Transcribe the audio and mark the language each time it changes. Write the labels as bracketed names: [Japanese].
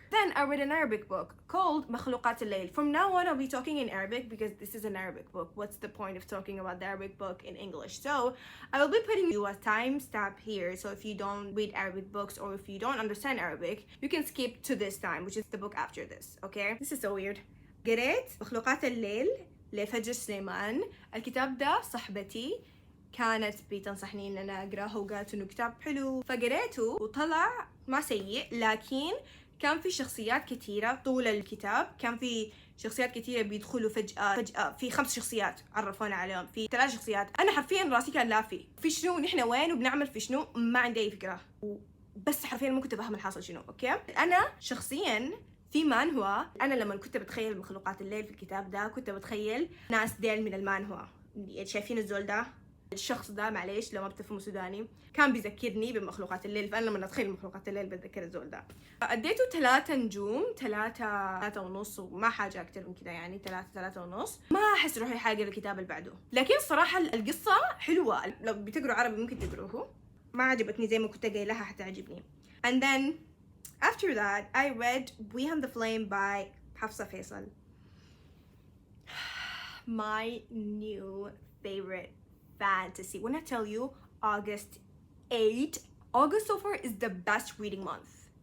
[English] Then I read an Arabic book called مخلوقات الليل. From now on I'll be talking in Arabic because this is an Arabic book. What's the point of talking about the Arabic book in English? So I will be putting you a timestamp here, so if you don't read Arabic books or if you don't understand Arabic, you can skip to this time, which is the book after this, okay? This is so weird. [Arabic] قريت مخلوقات الليل لفجر سليمان. الكتاب ده صاحبتي كانت بتنصحني ان انا اقراه وقالت انه كتاب حلو فقريته وطلع ما سيء، لكن كان في شخصيات كثيرة طول الكتاب، كان في شخصيات كثيرة بيدخلوا فجأة في 5 شخصيات عرفونا عليهم، في 3 شخصيات. انا حرفيا راسي كان لافي في شنو نحن وين وبنعمل في شنو، ما عندي اي فكرة، بس حرفيا ما كنت افهم الحاصل شنو. اوكي انا شخصيا في مانهوا، انا لما كنت بتخيل مخلوقات الليل في الكتاب ده كنت بتخيل ناس ديل من المانهوا. شايفين الزول ده، الشخص ده معليش لو ما بتفهموا سوداني كان بيذكرني بمخلوقات الليل، فانا لما اتخيل مخلوقات الليل بتذكر الزول ده. اديته 3 نجوم، 3 ونص، وما حاجه اكتر من كده يعني 3 ونص. ما احس روحي حاجه الكتاب اللي بعده، لكن صراحه القصه حلوه، لو بتقروا عربي ممكن تقروه. ما عجبتني زي ما كنت قايلها حتعجبني. [English] And then after that I read Beyond the Flame by Hafsa Faisal. My new favorite fantasy. When I tell you August 8, August so far is the best reading month.